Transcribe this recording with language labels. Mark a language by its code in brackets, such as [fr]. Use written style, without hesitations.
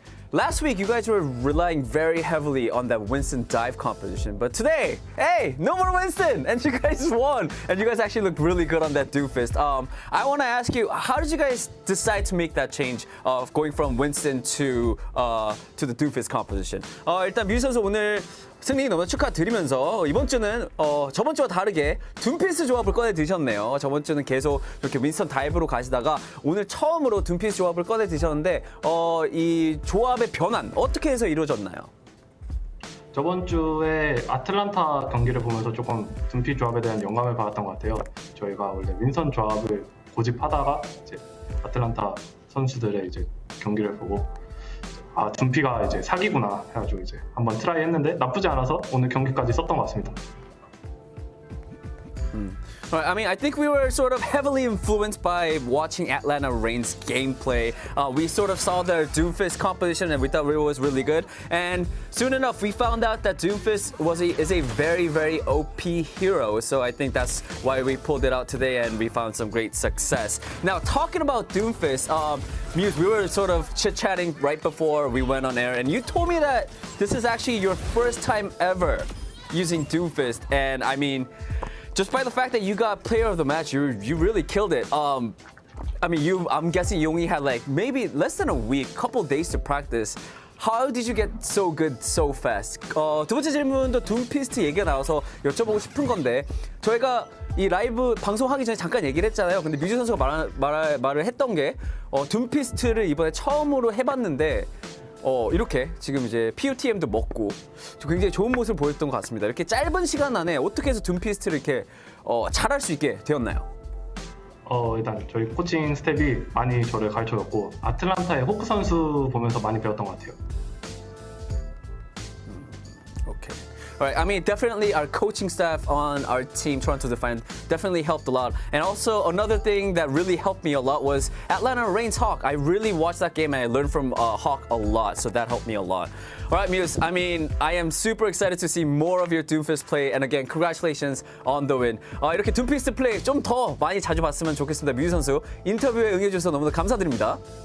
[en] Last week you guys were relying very heavily on that Winston dive competition, but today, hey, no more Winston, and you guys won, and you guys actually looked really good on that Doomfist. I want to ask you, how did you guys decide to make that change of going from Winston to the Doomfist competition? [ko] 일단 뮤 선수 오늘 승리 너무 축하드리면서 이번 주는 저번 주와 다르게 둠피스 조합을 꺼내 드셨네요. 저번 주는 계속 이렇게 윈스턴 다이브로 가시다가 오늘 처음으로 둠피스 조합을 꺼내 드셨는데 이 조합의 변환 어떻게 해서 이루어졌나요? 저번 주에 아틀란타 경기를 보면서 조금 둠피 조합에 대한 영감을 받았던 것 같아요. 저희가 원래 윈선 조합을 고집하다가 이제 아틀란타 선수들의 이제 경기를 보고 아, 둠피가 이제 사기구나 해가지고 이제 한번 트라이 했는데 나쁘지 않아서 오늘 경기까지 썼던 것 같습니다. [en] Right, I think we were sort of heavily influenced by watching Atlanta Reign's gameplay. We sort of saw their Doomfist competition and we thought it was really good. And soon enough, we found out that Doomfist is a very, very OP hero. So I think that's why we pulled it out today and we found some great success. Now, talking about Doomfist, Muse, we were sort of chit-chatting right before we went on air, and you told me that this is actually your first time ever using Doomfist. And I mean, just by the fact that you got player of the match, you really killed it. I'm guessing you only had like maybe less than a week, couple days to practice. How did you get so good so fast? [ko] 두 번째 질문도 둠피스트 얘기가 나와서 여쭤보고 싶은 건데 저희가 이 라이브 방송하기 전에 잠깐 얘기를 했잖아요. 근데 뮤지 선수가 말을 했던 게 둠피스트를 이번에 처음으로 해봤는데 이렇게 지금 이제 POTM도 먹고 굉장히 좋은 모습을 보였던 것 같습니다. 이렇게 짧은 시간 안에 어떻게 해서 둠피스트를 이렇게 잘할 수 있게 되었나요? 일단 저희 코칭 스텝이 많이 저를 가르쳐줬고 아틀란타의 호크 선수 보면서 많이 배웠던 것 같아요. [en] Okay. All right. I mean, definitely our coaching staff on our team, Toronto Defiant, definitely helped a lot. And also another thing that really helped me a lot was Atlanta Reign's Hawk. I really watched that game and I learned from Hawk a lot, so that helped me a lot. All right, Muse. I mean, I am super excited to see more of your Doomfist play. And again, congratulations on the win. [ko] 이렇게 Doomfist 플레이 좀 더 많이 자주 봤으면 좋겠습니다. 뮤지 선수 인터뷰에 응해주셔서 너무나 감사드립니다.